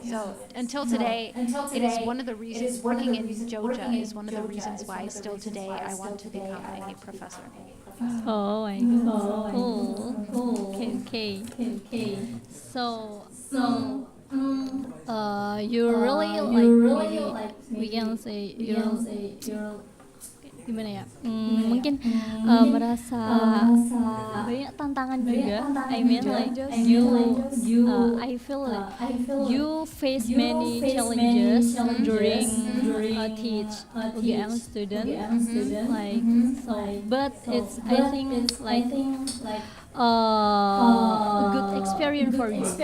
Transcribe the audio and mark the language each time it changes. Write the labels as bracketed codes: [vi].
[en] So until today, it is one of the reasons, working in Georgia is one of the reasons why still today I want to become a professor. Oh my god. Cool. Okay. So, you really like we can say you're [id] gimana ya? Mungkin merasa banyak tantangan juga. [en] I mean like I feel like you face many challenges during teach UGM student. Like so, but it's I think it's like a good experience for you.